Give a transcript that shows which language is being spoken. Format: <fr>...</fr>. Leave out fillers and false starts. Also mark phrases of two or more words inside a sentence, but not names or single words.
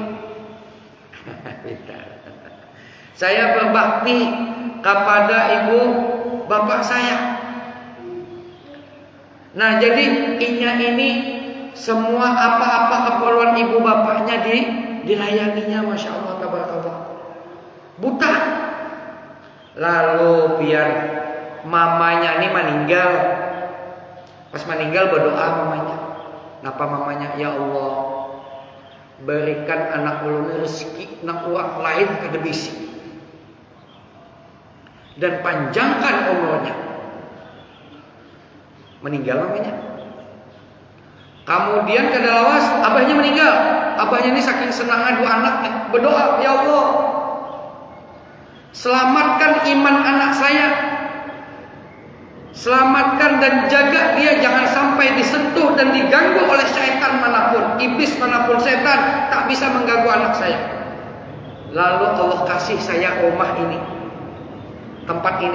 <id>Saya berbakti kepada ibu bapak saya. Nah, jadi ini semua apa-apa keperluan ibu bapaknya dilayaninya,</id> <ar>ما شاء الله تبارك الله.</ar> <id>Buta. Lalu biar mamanya ini meninggal. Pas meninggal berdoa mamanya. Napa mamanya?</id> <ar>يا الله,</ar> <bjn>berikan anak ulun rezeki nang uang lain kada bisi.</bjn> <id>Dan panjangkan umurnya. Meninggal mamanya.</id> <bjn>Kemudian kada lawas abahnya meninggal.</bjn> <id>Abahnya ini saking senangnya dua anaknya berdoa,</id> <ar>يا الله,</ar> <id>selamatkan iman anak saya. Selamatkan dan jaga dia jangan sampai disentuh dan diganggu oleh syaitan manapun, iblis manapun, setan tak bisa mengganggu anak saya. Lalu Allah kasih saya rumah ini, tempat ini.</id>